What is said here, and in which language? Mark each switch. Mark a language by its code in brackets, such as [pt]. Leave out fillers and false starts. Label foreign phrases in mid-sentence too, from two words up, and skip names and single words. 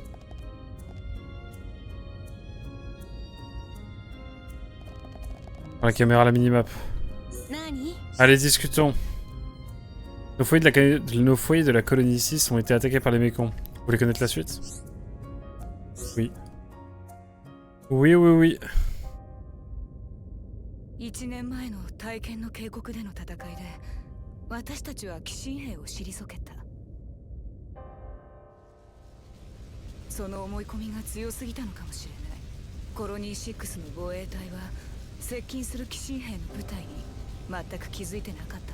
[fr] La caméra à la minimap. Allez, discutons. Nos foyers de la colonie 6 ont été attaqués par les mécons. Vous voulez connaître la suite? Oui. Oui, oui, oui. [ja] 1 年前の体験の渓谷での戦いで、私たちは寄進兵を退けた。その思い込みが強すぎたのかもしれない。コロニー6の防衛隊は接近する寄進兵の部隊に全く気づいてなかったわ。